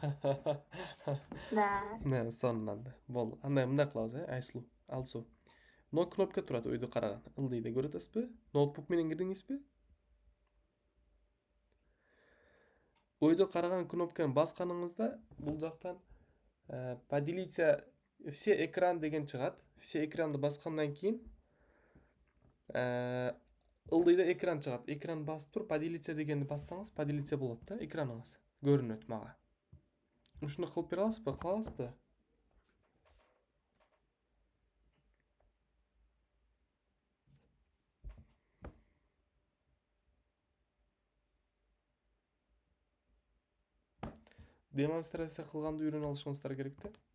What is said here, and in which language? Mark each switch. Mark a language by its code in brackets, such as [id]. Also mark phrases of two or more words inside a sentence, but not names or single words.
[ky] Да. Сонунан да. Болду. Андай мындай кылабыз, Айсулу, Алсу. Но кнопка турат өйдө караган. Ылдыйды көрүп атасызбы? Ноутбук менен кирдиңизби? Өйдө караган кнопканы басканыңызда бул жактан [ru] поделиться все экран [ky] деген чыгат. Все экранды баскандан кийин ылдыйда экран чыгат. Экран басып туруп поделиться дегенди бассаңыз, поделиться болот да, экраныңыз көрүнөт мага. Ушуну кылып бере аласызбы? Кыла аласызбы? Демонстрация кылганды үйрөнүп алышыңыздар керек да.